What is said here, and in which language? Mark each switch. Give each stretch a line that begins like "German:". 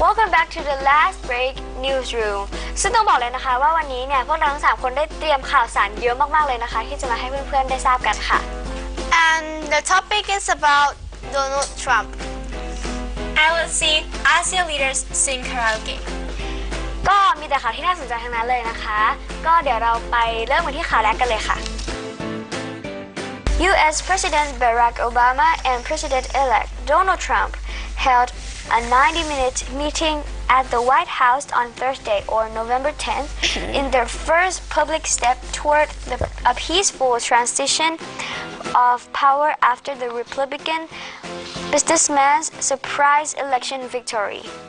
English: back to the last break newsroom
Thai: ซึ่งต้องบอกเลยนะคะว่าวันนี้เนี่ยพวกเราทั้ง3คนได้เตรียมข่าวสารเยอะมากๆเลยนะคะที่จะมาให้เพื่อนๆได้ทราบกันค่ะ
English: And the topic is about Donald Trump. I will see ASEAN leaders sing karaoke.
Thai: ก็มีแต่ข่าวที่น่าสนใจทั้งนั้นเลยนะคะก็เดี๋ยวเราไปเริ่มกันที่ข่าวแรกกันเลยค่ะ U.S.
English: President Barack Obama and President-elect Donald Trump held a 90-minute meeting at the White House on Thursday or November 10th in their first public step toward a peaceful transition of power after the Republican businessman's surprise election victory.